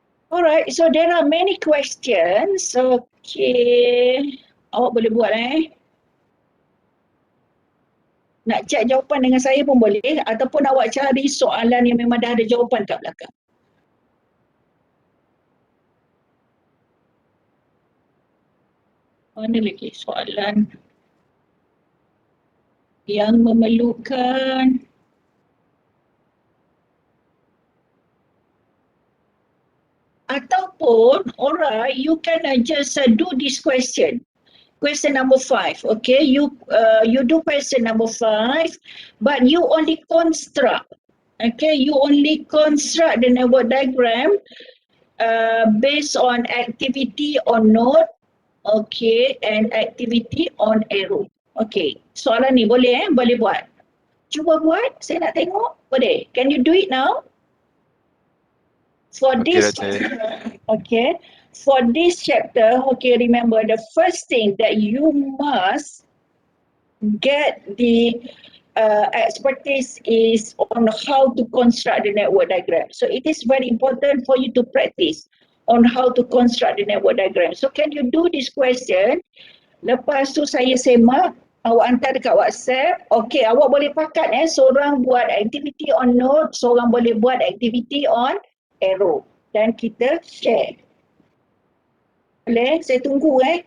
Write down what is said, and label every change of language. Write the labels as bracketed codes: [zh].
[en] Alright, so there are many questions. Okay. [ms] Awak boleh buat Nak cek jawapan dengan saya pun boleh, ataupun awak cari soalan yang memang dah ada jawapan kat belakang. Mana lagi soalan yang memerlukan ataupun [en] alright, you can just do this question. Question number 5, okay? You do question number 5, but you only construct, okay? You only construct the network diagram based on activity on node, okay, and activity on arrow. [ms] Okay, soalan ni boleh boleh buat. Cuba buat, saya nak tengok. Boleh? [en] Can you do it now? For Okay, this, [ms] doktor. [en] okay, for this chapter, okay, remember the first thing that you must get the expertise is on how to construct the network diagram. So it is very important for you to practice on how to construct the network diagram. So can you do this question? [ms] Lepas tu saya semak, awak hantar dekat WhatsApp. Okay, awak boleh pakat seorang buat activity on node, seorang boleh buat activity on arrow. Dan kita share. Boleh? Saya tunggu